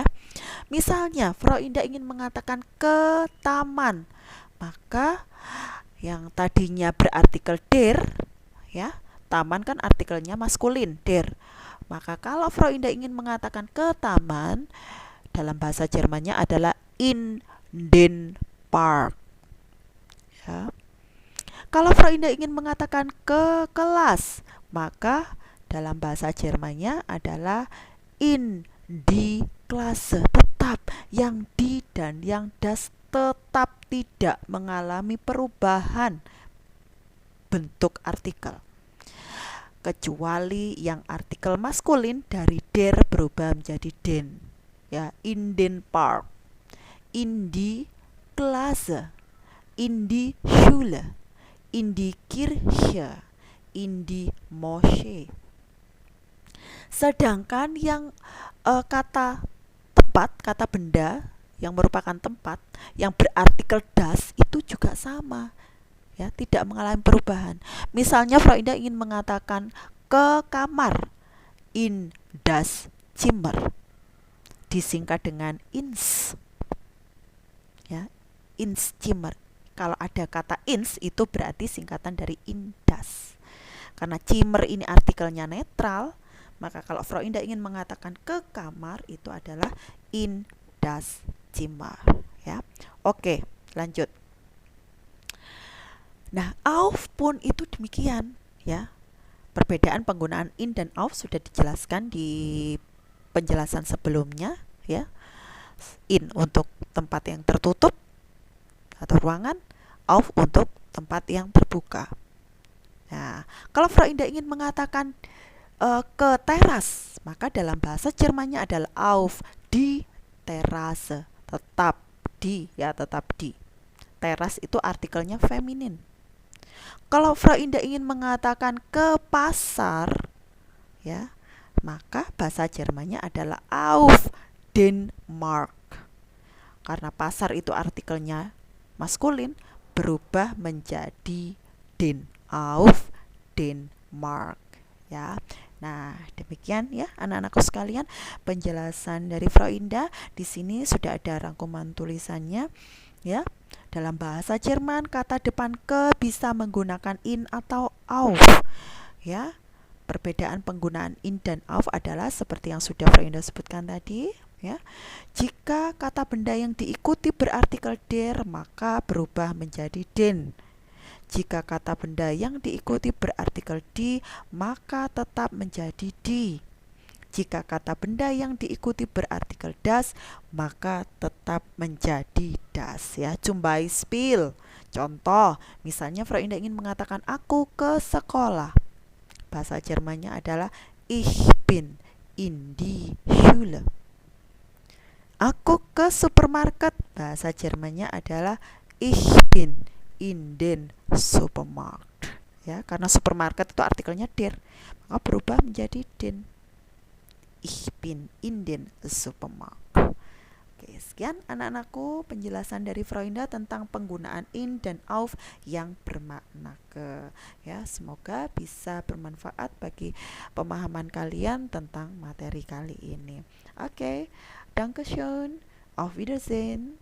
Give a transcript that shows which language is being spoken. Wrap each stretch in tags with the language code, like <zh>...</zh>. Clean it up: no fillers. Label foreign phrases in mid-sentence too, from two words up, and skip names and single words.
<id>Misalnya, Frau Indah ingin mengatakan ke taman, maka yang tadinya berartikel der, ya, taman kan artikelnya maskulin, der. Maka kalau Frau Indah ingin mengatakan ke taman, dalam bahasa Jermannya adalah</id> <de>in den Park.</de> <id>Ya. Kalau Frau Indah ingin mengatakan ke kelas, maka dalam bahasa Jermannya adalah</id> <de>in die Klasse.</de> <id>Tetap yang di dan yang das tetap tidak mengalami perubahan bentuk artikel, kecuali yang artikel maskulin dari der berubah menjadi den, ya,</id> <de>in den Park, in die Klasse, in die Schule, in die Kirche, in die Moschee.</de> <id>Sedangkan yang kata tempat, kata benda yang merupakan tempat yang berartikel das itu juga sama, ya, tidak mengalami perubahan. Misalnya Frau Indah ingin mengatakan ke kamar,</id> <de>in das Zimmer,</de> <id>disingkat dengan ins, ya,</id> <de>ins Zimmer.</de> <id>Kalau ada kata ins itu berarti singkatan dari indas. Karena Zimmer ini artikelnya netral, maka kalau Frau Indah ingin mengatakan ke kamar itu adalah</id> <de>in das Zimmer,</de> <id>ya. Oke, lanjut. Nah, auf pun itu demikian, ya. Perbedaan penggunaan in dan auf sudah dijelaskan di penjelasan sebelumnya, ya. In untuk tempat yang tertutup atau ruangan, auf untuk tempat yang terbuka. Nah, kalau Frau Indah ingin mengatakan ke teras, maka dalam bahasa Jermannya adalah</id> <de>auf die Terrasse.</de> <id>Tetap di, ya, tetap di. Teras itu artikelnya feminin. Kalau Frau Indah ingin mengatakan ke pasar, ya, maka bahasa Jermannya adalah</id> <de>auf den Markt.</de> <id>Karena pasar itu artikelnya maskulin, berubah menjadi den,</id> <de>auf den Markt,</de> <id>ya. Nah, demikian ya anak-anakku sekalian penjelasan dari Frau Indah. Di sini sudah ada rangkuman tulisannya, ya. Dalam bahasa Jerman kata depan ke bisa menggunakan in atau auf, ya. Perbedaan penggunaan in dan auf adalah seperti yang sudah Frau Indah sebutkan tadi, ya. Jika kata benda yang diikuti berartikel der, maka berubah menjadi den. Jika kata benda yang diikuti berartikel di, maka tetap menjadi di. Jika kata benda yang diikuti berartikel das, maka tetap menjadi das, ya.</id> <de>Zum Beispiel,</de> <id>contoh, misalnya Frau Indah ingin mengatakan aku ke sekolah, Bahasa Jermannya adalah</id> <de>Ich bin in die Schule.</de> <id>Aku ke supermarket.</id> <de>Bahasa Jermannya adalah Ich bin in den Supermarkt.</de> <id>Ya, karena supermarket itu artikelnya der, maka berubah menjadi den.</id> <de>Ich bin in den Supermarkt.</de> <id>Oke, sekian anak-anakku penjelasan dari Freunda tentang penggunaan in dan auf yang bermakna ke. Ya, semoga bisa bermanfaat bagi pemahaman kalian tentang materi kali ini. Oke,</id> <de>Dankeschön, auf Wiedersehen.</de>